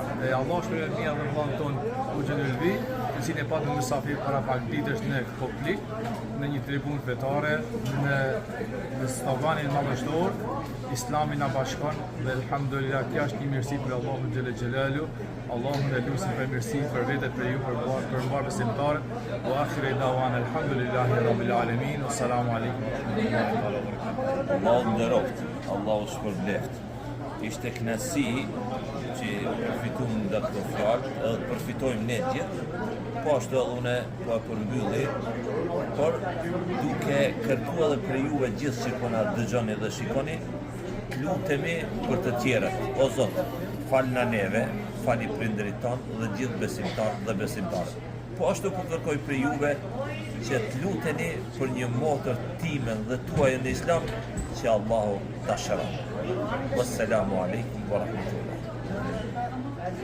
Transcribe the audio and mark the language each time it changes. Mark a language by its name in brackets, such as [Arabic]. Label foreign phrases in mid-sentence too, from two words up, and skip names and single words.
[Albanian] E Allah shpëton mirë dhe vllahun ton u xhenelvi, si ne patëm mysafir para pak ditësh në Koplik, në një tribunë fetare, në stavanin madhështor, Islami na bashkon dhe elhamdulillah kjo është një mirësi për Allahun [Arabic] جل جلاله. [Albanian] Allahun e lutim për mirësi për vetet për ju, për mbar besimtarët. [Arabic] وآخر دعوانا الحمد لله رب العالمين. السلام عليكم ورحمة الله وبركاته. [Albanian] Allahu nderoft, Allahu shpërbleft. Ishte kënaqësi që përfitojmë nga këto fjalë, edhe përfitojmë ne gjithë. Po ashtu edhe une po e përmbylli, por duke kërkuar edhe për juve gjithë që po na dëgjoni dhe shikoni, lutemi për të tjerët. O Zot, falna neve, fali prindërit tanë dhe gjithë besimtarët dhe besimtarët. Po ashtu po kërkoj për juve që të luteni për një motër timen dhe tuaj në Islam që Allahu ta shëron. [Arabic] والسلام عليكم ورحمة الله.